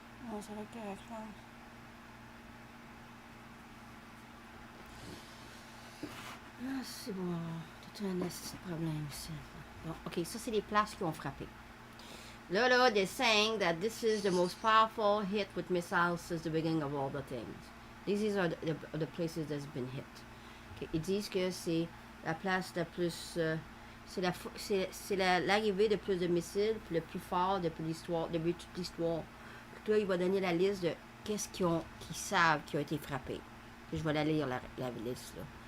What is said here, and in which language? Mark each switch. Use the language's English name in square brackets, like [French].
[French] Non, ça va être correct, là. Ah, c'est bon. Tout un petit problème ici. Bon, ok, ça, c'est les places qui ont frappé. Là, [English] they're saying that this is the most powerful hit with missiles since the beginning of all the things. These are the places that's been hit. [French] Okay, ils disent que c'est la place la plus... c'est l'arrivée de plus de missiles, puis le plus fort depuis l'histoire, depuis toute l'histoire. Là, il va donner la liste de qu'est-ce qu'ils savent qui ont été frappés. Je vais la lire, la liste, là.